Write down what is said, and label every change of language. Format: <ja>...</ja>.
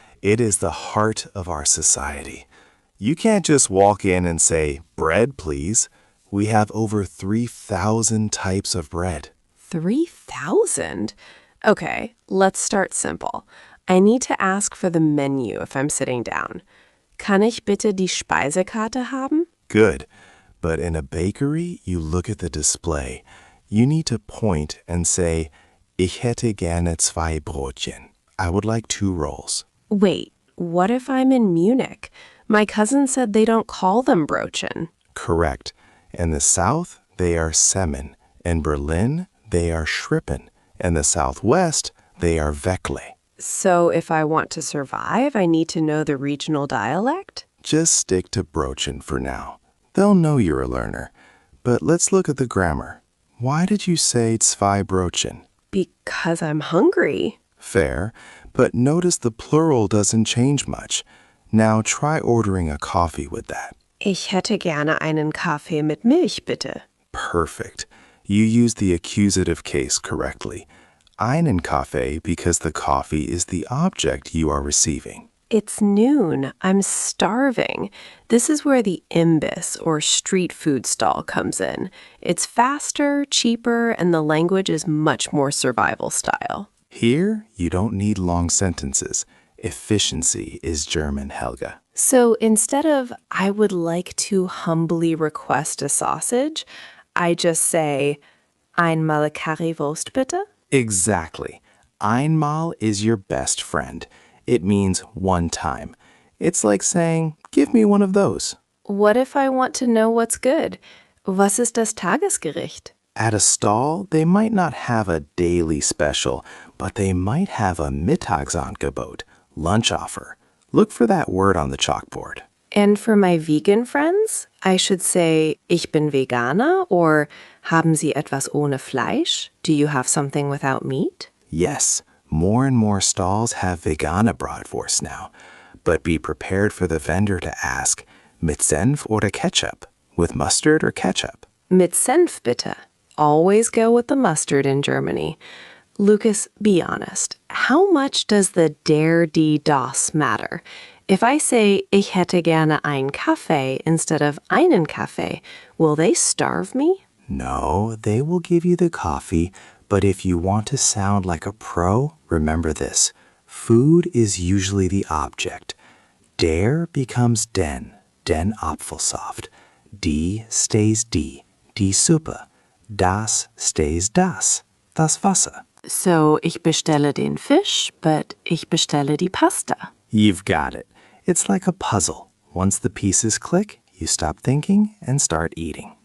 <en>It is the heart of our society. You can't just walk in and say, bread, please. We have over 3,000 types of bread. 3,000? Okay, let's start simple. I need to ask for the menu if I'm sitting down.</en> <de>Kann ich bitte die Speisekarte haben?</de> <en>Good. But in a bakery, you look at the display. You need to point and say,</en> <de>ich hätte gerne 2 Brötchen.</de> <en>I would like 2 rolls. Wait, what if I'm in Munich? My cousin said they don't call them Brötchen. Correct. In the south, they are Semmen. In Berlin, they are Schrippen. In the southwest, they are Weckle. So if I want to survive, I need to know the regional dialect? Just stick to Brötchen for now. They'll know you're a learner. But let's look at the grammar. Why did you say 2 Brötchen? Because I'm hungry. Fair, but notice the plural doesn't change much. Now try ordering a coffee with that.</en> <de>Ich hätte gerne einen Kaffee mit Milch, bitte.</de> <en>Perfect. You used the accusative case correctly. Einen Kaffee because the coffee is the object you are receiving. It's noon. I'm starving. This is where the Imbiss or street food stall comes in. It's faster, cheaper, and the language is much more survival style. Here, you don't need long sentences. Efficiency is German, Helga. So instead of, I would like to humbly request a sausage, I just say,</en> <de>einmal Currywurst bitte?</de> <en>Exactly. Einmal is your best friend. It means one time. It's like saying, give me one of those. What if I want to know what's good?</en> <de>Was ist das Tagesgericht?</de> <en>At a stall, they might not have a daily special, but they might have a Mittagsangebot, lunch offer. Look for that word on the chalkboard. And for my vegan friends, I should say,</en> <de>ich bin Veganer,</de> <en>or</en> <de>haben Sie etwas ohne Fleisch?</de> <en>Do you have something without meat? Yes, more and more stalls have vegane Bratwurst now. But be prepared for the vendor to ask,</en> <de>mit Senf oder Ketchup?</de> <en>With mustard or ketchup?</en> <de>Mit Senf bitte.</de> <en>Always go with the mustard in Germany. Lucas, be honest. How much does the der, die, das matter? If I say,</en> <de>ich hätte gerne einen Kaffee</de> <en>instead of einen Kaffee, will they starve me? No, they will give you the coffee, but if you want to sound like a pro, remember this. Food is usually the object. Der becomes den Apfelsaft. Die stays die Suppe. Das stays das Wasser.</en> <de>So, ich bestelle den Fisch, but ich bestelle die Pasta.</de> <en>You've got it. It's like a puzzle. Once the pieces click, you stop thinking and start eating.</en>